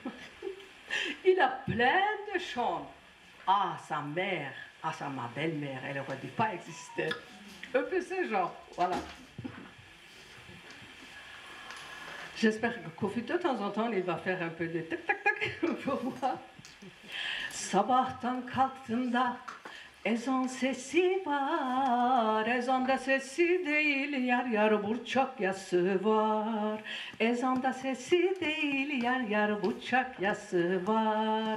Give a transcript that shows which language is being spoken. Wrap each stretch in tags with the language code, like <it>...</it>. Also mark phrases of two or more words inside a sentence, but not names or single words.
<fr>il a plein de champs. Ah, sa mère, ma belle-mère, elle n'aurait dû pas exister. Un peu ce genre, voilà. J'espère que Kofi, de temps en temps, il va faire un peu de tac-tac-tac pour moi.</fr> <tr>Sabahtan kalktığımda ezan sesi var. Ezanda sesi değil, yar yar burçak yası var. Ezanda sesi değil, yar yar burçak yası var.</tr>